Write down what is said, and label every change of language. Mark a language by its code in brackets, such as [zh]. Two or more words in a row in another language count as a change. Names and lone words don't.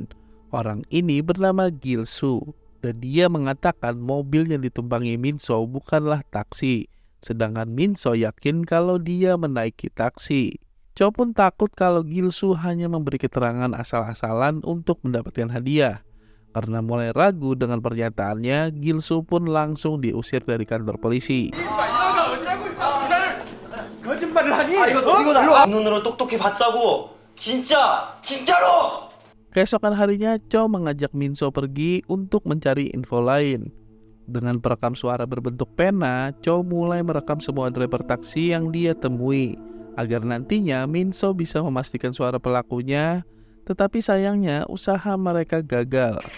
[id] Orang ini bernama Gil-soo, dan dia mengatakan mobil yang ditumpangi Minso bukanlah taksi, sedangkan Minso yakin kalau dia menaiki taksi. Cho pun takut kalau Gil-soo hanya memberi keterangan asal-asalan untuk mendapatkan hadiah. Karena mulai ragu dengan pernyataannya, Gil-soo pun langsung diusir dari kantor polisi. [ko] 거짓말을 하니? 이거 눈으로 똑똑히 봤다고. 진짜로. [id] Keesokan harinya, Cho mengajak Minso pergi untuk mencari info lain. Dengan perekam suara berbentuk pena, Cho mulai merekam semua driver taksi yang dia temui, agar nantinya Minso bisa memastikan suara pelakunya. Tetapi sayangnya usaha mereka gagal.